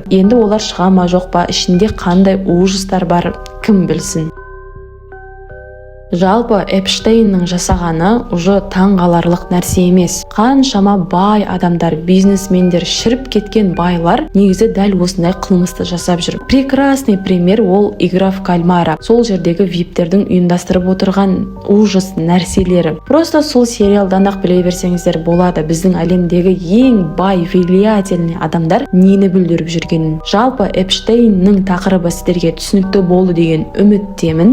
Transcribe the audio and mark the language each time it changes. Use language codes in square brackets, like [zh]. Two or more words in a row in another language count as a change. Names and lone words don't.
[kk] Енді олар шыға ма жоқ па, ішінде қандай ужастар бар, кім білсін. Жалпы Эпштейннің жасағаны уже таңғаларлық нәрсе емес. Қаншама бай адамдар, бизнесмендер, шіріп кеткен байлар негізі дәл осындай қылмысты жасап жүр. [ru] Прекрасный пример ол игра в кальмара. [kk] Сол жердегі виптердің ұйымдастырып отырған ужас нәрселері. Просто сол сериалдан ақ біле берсеңіздер болады, біздің әлемдегі ең бай, влиятельный адамдар нені бүлдіріп жүргенін. Жалпы Эпштейннің тақырыбы сіздерге түсінікті болды деген үміттемін.